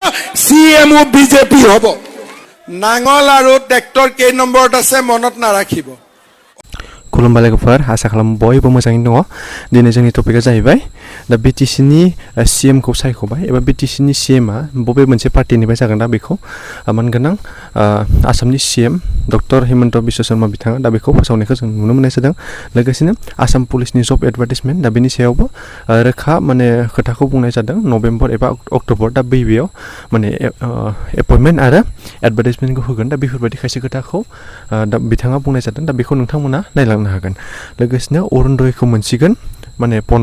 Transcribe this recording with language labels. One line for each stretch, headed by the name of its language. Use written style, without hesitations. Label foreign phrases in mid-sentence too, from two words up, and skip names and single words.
Assamese: CMও বিজেপি হ'ব নাঙল আৰু ট্ৰেক্টৰ কেই নম্বৰত আছে মনত নাৰাখিব
Bodo: खुलुमबाय लोगोफोर आसा खालामो बयबो मोजाङैनो दङ दिनै जोंनि टपिकआ जाहैबाय दा BTC नि CM खौ सायख'बाय एबा BTC नि CM आ बबे मोनसे पार्टिनिफ्राय जागोन दा बेखौ मानगोनां आसामनि CM डक्टर हिमन्त बिश्व शर्मा बिथाङा दा बेखौ फोसावनायखौ जों नुनो मोननाय जादों लोगोसेनो आसाम पुलिसनि
English: job advertisement
Bodo: दा बेनि सायावबो रोखा माने खोथाखौ बुंनाय जादों नभेम्बर एबा अक्ट'बर दा बेयाव माने एपइन्टमेन्ट आरो एडभार्टाइजमेन्टखौ होगोन दा बेफोरबायदि खायसे खोथाखौ दा बिथाङा बुंनाय जादों दा बेखौ नोंथांमोना नायलांनो हागोन लोगोसेनो अरुणोदयखौ मोनसिगोन माने